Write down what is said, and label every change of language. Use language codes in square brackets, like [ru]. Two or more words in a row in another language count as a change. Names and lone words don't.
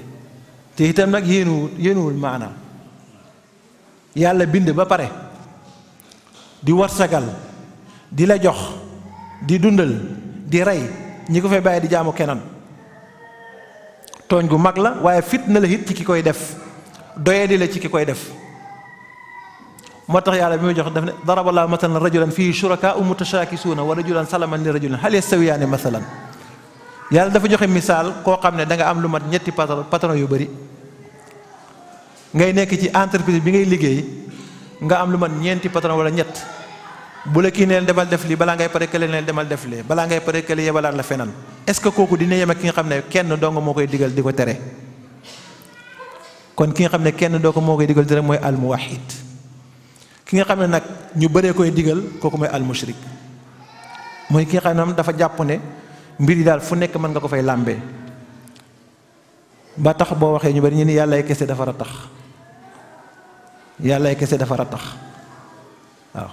[wo] te itam nag yéenuwul maanaam yàlla bind ba pare di warsagal di la jox di dundal di rey ñi ko fay bàyyi di jaamu keneen tooñ gu mag la, waaye fitna la it ci ki koy def, doyee di la ci ki koy def. moo tax yàlla bi muy jox daf ne [ar] ضرب الله مثلا رجلا فيه شركاء متشاكسون ورجلا سلما لرجل هل يستويان مثلا. [wo] yàlla dafa joxe misaal koo xam ne da nga am lu mat ñetti patron yu bari ngay nekk ci entreprise bi ngay liggéey nga am lu mat ñeenti patron wala ñett. bu la kii neel demal def lii balaa ngay pare kële neel demal def lee balaa ngay pare kële yebalaat la feneen [fr] est-ce que [wo] kooku dina yem ak ki nga xam ne kenn dong moo koy digal di ko tere. kon ki nga xam ne kenn doo ko moo koy digal di tere mooy almuwahid. ki nga xam ne nag ñu bëree koy digal kooku mooy almushrik, mooy ki nga xam ne dafa jàpp ne mbir yi daal fu nekk mën nga ko fay làmbee ba tax boo waxee ñu bari ñu ni yàllaay kese dafa ratax, yàllaay kese dafa ratax waaw.